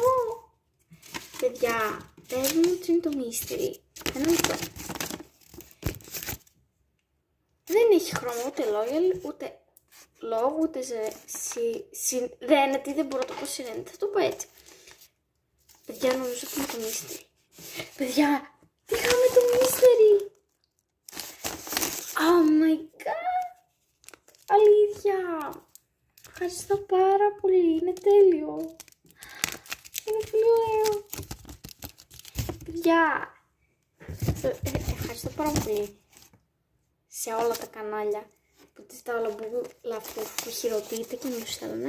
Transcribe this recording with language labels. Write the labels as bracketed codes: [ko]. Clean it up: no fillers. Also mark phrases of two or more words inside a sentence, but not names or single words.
[el] Παιδιά, πες μου τι είναι το Mystery. Ένα λεπτό. Δεν έχει χρώμα ούτε Loyal, ούτε Love, ούτε Serenity. Δεν μπορώ να το πω Serenity, θα το πω έτσι. Παιδιά, νομίζω ότι είναι το Mystery. Παιδιά, είχαμε το Mystery. [en] Oh my god. [el] Αλήθεια. Ευχαριστώ πάρα πολύ. Είναι τέλειο. Είναι πολύ ωραίο. Παιδιά, ευχαριστώ πάρα πολύ σε όλα τα κανάλια που τις τα λαμπούμπου που χειροποιείται και μου στέλνουν.